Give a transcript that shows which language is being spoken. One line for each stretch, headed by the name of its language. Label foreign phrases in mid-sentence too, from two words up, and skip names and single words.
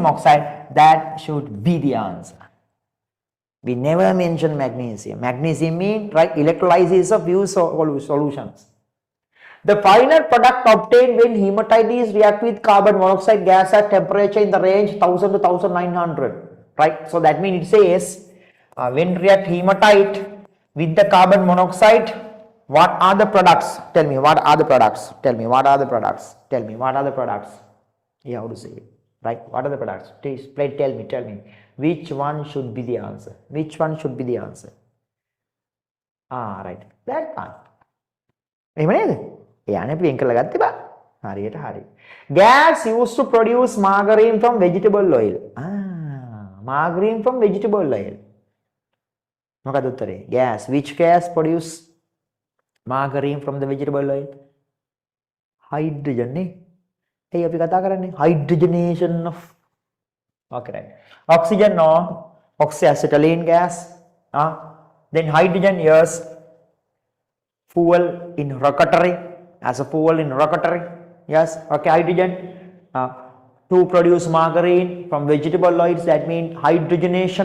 English: oxide that should be the answer we never mention magnesium mean right electrolysis of few solutions the final product obtained when hematite is react with carbon monoxide gas at temperature in the range 1000 to 1900 right so that means it says when react hematite with the carbon monoxide what are the products tell me what are the products you have to say it right what are the products please tell me which one should be the answer right that one
Sinhala: එහෙම නේද යන්නේ අපි වෙන් කරලා ගත්තේ බා හරියට හරි
English: gas used to produce margarine from vegetable oil margarine from vegetable oil
Sinhala: මොකද උත්තරේ
English: gas which gas produce margarine from the vegetable oil hydrogen
Sinhala: නේ එයි අපි කතා කරන්නේ
English: hydrogenation of okay right oxygen no oxyacetylene gas then hydrogen yes fuel in rocketry as a fuel in rocketry yes okay hydrogen to produce margarine from vegetable oils that mean hydrogenation